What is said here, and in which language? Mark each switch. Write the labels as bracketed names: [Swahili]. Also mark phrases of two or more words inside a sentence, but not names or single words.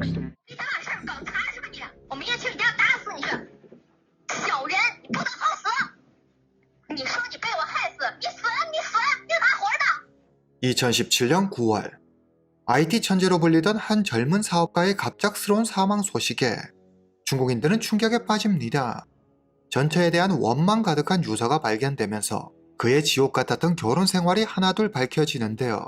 [Chinese] 你大事儿搞砸是吧你？我明天去你家打死你去！小人，你不得好死！你说你被我害死，你死，你哪活的？ [Korean] 2017년 9월 IT 천재로 불리던 한 젊은 사업가의 갑작스러운 사망 소식에 중국인들은 충격에 빠집니다. 전처에 대한 원망 가득한 유서가 발견되면서 그의 지옥 같았던 결혼 생활이 하나둘 밝혀지는데요.